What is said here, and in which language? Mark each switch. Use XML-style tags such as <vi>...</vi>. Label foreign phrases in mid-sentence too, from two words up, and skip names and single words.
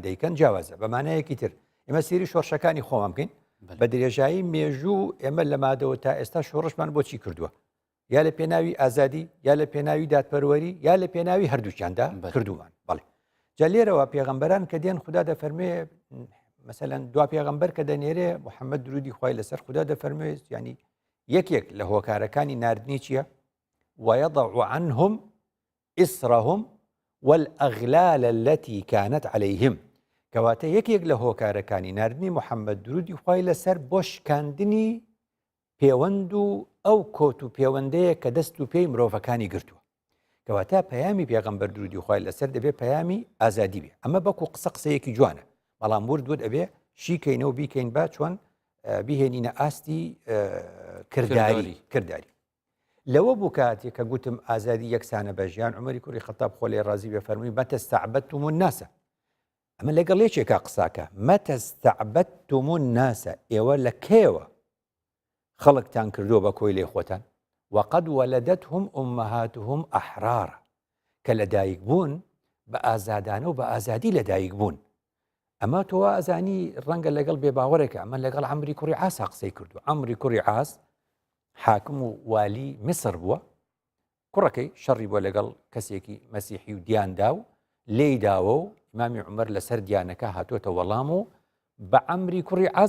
<ckb>دەیکەن جیاوازە بەمانەیەکی تر ئێمە سێری شۆڕشەکانی خۆمان بکەین بە درێژایی مێژوو ئێمە لە مادەوە تا ئێستا شۆڕشمان بۆچی کردووە یا لە پێناوی ئازادی یا لە پێناوی دادپەروەری یا لە پێناوی هەردووچیاندا کردومان بەڵێ جا لێرەوە پێغەمبەران کە دێن خوددا دەفەرمێ مەسەلەن دوا پێغەمبەر کە دەنێرێ محەممەد درودی خوای لەسەر خوددا دەفەرمێ ینی یەکێک لە هۆکارەکانی ناردنی چییە</ckb> <ar>ويضع عنهم إسرهم والأغلال التي كانت عليهم</ar> <ckb>کەواتە یەکێک لە هۆکارەکانی ناردنی محەممەد درودی خوای لەسەر بۆ شکاندنی پەیوەند و ئەو کۆت و پەیوەندەیە کە دەست و پێی مرۆڤەکانی گرتووە کەواتە پەیامی پێغەمبەر درودی خوای لەسەر دەبێت پەیامی ئازادی بێ ئەمە بەکو قسەیەکی جوانە بەڵام وردوت ئەبێ شیکەینەوە بیکەین با چۆن بیهێنینە ئاستی کردداری لەوە بوو کاتێک کە گوتم ئازادی یەکسانە بە ژیان عومەری کوڕی خەتاب خۆ لێ ڕازی بێ فەرمووی</ckb> <ar>مەتەستەعبەدتم الناس</ar> <ckb>ئەمە لەگەڵ یەکێکا قساکە</ckb> <ar>مەتەستەعبەدتم الناس</ar> <ckb>ئێوە لە کێوە خەڵکتان کردووە بە کۆی لێ خۆتان</ckb> <ar>وقد ولدتهم أمهاتهم أحرار</ar> <ckb>کە لەدایک بوون بە ئازادانە و بە ئازادی لەدایک بوون ئەمە تۆ ئازانی ڕەنگە لەگەڵ بێباوەڕێکە ئەمە لەگەڵ عەمری کوڕی عاسا قسەی کردو عەمری کوڕی عاس حاکم و والی میسر بووە کوڕەکەی شەڕی بۆ لەگەڵ کەسێکی مەسیحی و دیاندا و لێی داوە و ئیمامی عومەر لەسەر دیانەکە هاتوۆتە وەڵام و بە عەمری کوڕی عاس</ckb>